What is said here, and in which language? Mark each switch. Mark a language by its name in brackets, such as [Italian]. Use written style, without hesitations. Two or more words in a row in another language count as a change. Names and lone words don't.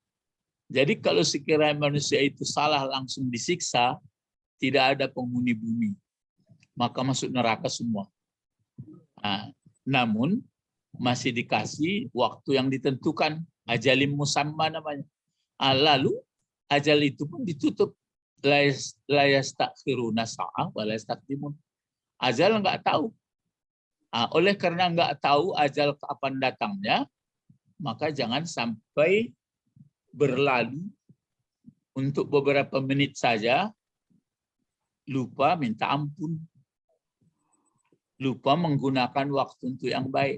[Indonesian] Jadi kalau sekiranya manusia itu salah langsung disiksa, tidak ada penghuni bumi, maka masuk neraka semua. Namun masih dikasih waktu yang ditentukan, [Arabic] أجلٍ مسمى [Indonesian] namanya. Lalu ajal itu pun ditutup, [Arabic] لا يستأخرون ساعة ولا يستقدمون. [Indonesian] Ajal nggak tahu. Oleh karena nggak tahu ajal kapan datangnya, maka jangan sampai berlalu untuk beberapa menit saja lupa minta ampun, lupa menggunakan waktu untuk yang baik.